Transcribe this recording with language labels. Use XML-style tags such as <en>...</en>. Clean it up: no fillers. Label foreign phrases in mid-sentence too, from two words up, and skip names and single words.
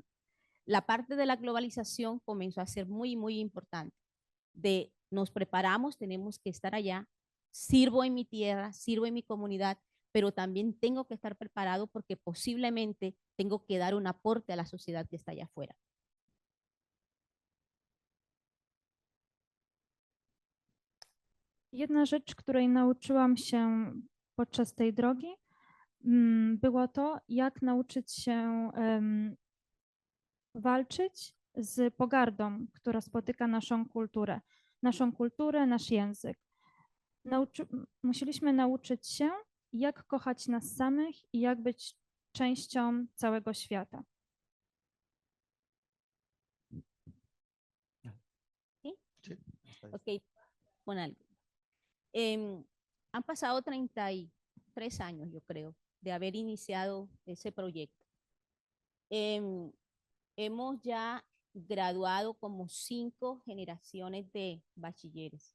<es>La parte de la globalización comenzó a ser muy, muy importante. Nos preparamos, tenemos que estar allá, sirvo en mi tierra, sirvo en mi comunidad, pero también tengo que estar preparado porque posiblemente tengo que dar un aporte a la sociedad que está allá afuera.</es> <pl>Jedna rzecz, której nauczyłam się podczas tej drogi, było to, jak nauczyć się walczyć z pogardą, która spotyka naszą kulturę, nasz język. Musieliśmy nauczyć się, jak kochać nas samych i jak być częścią całego świata.</pl> <es>¿Sí? Ok, con algo. Han pasado 33 años, yo creo, de haber iniciado ese proyecto. Hemos ya graduado como 5 generaciones de bachilleres.</es>